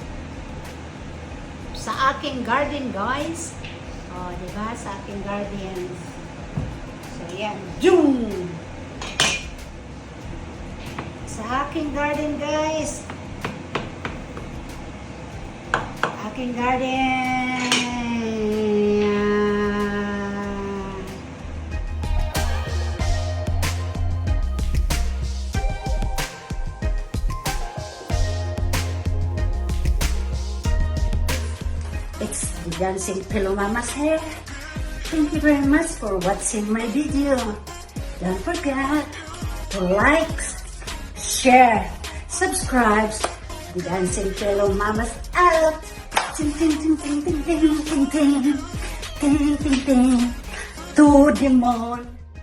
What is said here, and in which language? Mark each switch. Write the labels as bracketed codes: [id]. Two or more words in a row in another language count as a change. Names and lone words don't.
[tl] Sa aking garden guys. Oh, diba? Sa aking garden. So yan. Zoom! Sa aking garden guys. Aking garden. [en] It's the Dancing Fellow Mama's hair. Thank you very much for watching my video. Don't forget to like, share, subscribe. The Dancing Fellow Mama's out. Ting ting ting ting ting ting ting ting ting ting ting to the mall.